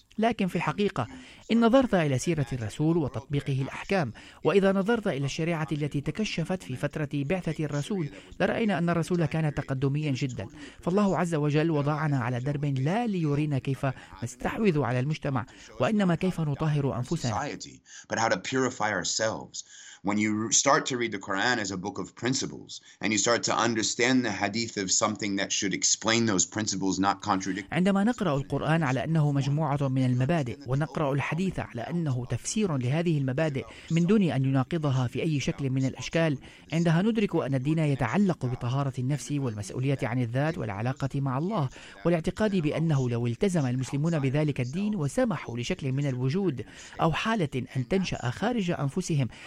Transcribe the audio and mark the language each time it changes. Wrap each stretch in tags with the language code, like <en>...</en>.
<ar>لكن في الحقيقة إن نظرت إلى سيرة الرسول وتطبيقه الأحكام، وإذا نظرت إلى الشريعة التي تكشفت في فترة بعثة الرسول لرأينا أن الرسول كان تقدميا جدا، فالله عز وجل وضعنا على درب لا ليرينا كيف نستحوذ على المجتمع وإنما كيف نطهر أنفسنا.</ar> <en>When you start to read the Quran as a book of principles and you start to understand the hadith of something that should explain those principles not contradict.</en> <ar>عندما نقرأ القرآن على أنه مجموعة من المبادئ ونقرأ الحديث على أنه تفسير لهذه المبادئ من دون أن يناقضها في أي شكل من الأشكال، عندها ندرك أن الدين يتعلق بطهارة النفس والمسؤولية عن الذات والعلاقة مع الله والاعتقاد بأنه لو التزم المسلمون بذلك الدين وسمحوا لشكل من الوجود أو حالة أن تنشأ خارج أنفسهم</ar>